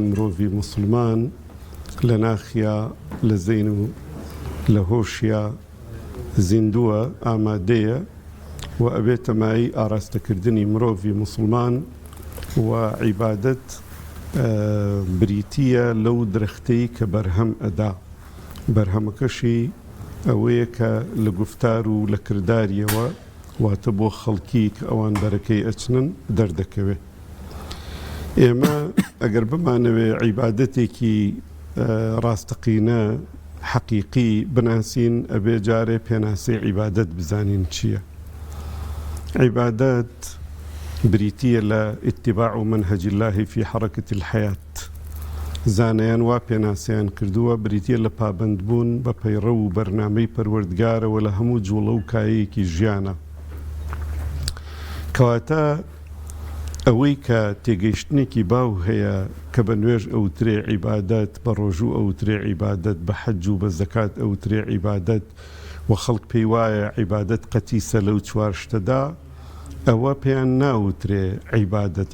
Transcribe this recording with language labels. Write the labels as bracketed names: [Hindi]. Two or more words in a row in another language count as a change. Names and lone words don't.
[Central Kurdish] مرۆڤی موسڵمان لە ناخیا لە زەین و لە هۆشیە زیندووە ئامادەیە و ئەبێتە مای ئاراستەکردنی مرۆڤی موسڵمان و عیبادەت بریتیە لەو درەختەی کە بەرهەم ئەدا بەرهەمەکەشی ئەوەیە کە لە گفتار و لە کرداریەوە واتە بۆ خەڵکی کە ئەوان بەرەکەی ئەچنن دەردەکەوێت. ئێمە ئەگەر بمانەوێ عیبادەتێکی ڕاستەقینە حەقیقی بناسین ئەبێ جارێ پێناسەی عیبادەت بزانین چییە. عیبادەت بریتیە لە [Arabic] اتباع منهج الله في حركة الحياة. [Central Kurdish] زانیان وا پێناسیان کردووە بریتیە لە پابندبوون بە پەیڕە و بەرنامەی پەروەردگارەوە لە هەموو جوڵە و کایەیەکی ژیانە. کەواتە ئەوەی کە تێگەیشتنێکی باو هەیە کە بە نوێژ ئەوترێ عیبادەت، بە ڕۆژوو ئەوترێ عیبادەت، بە حەج و بە زەکات ئەوترێ عیبادەت و خەڵک پێی وایە عیبادەت قەتیسە لەو چوار شتەدا، ئەوە پێیان ناوترێ عیبادەت.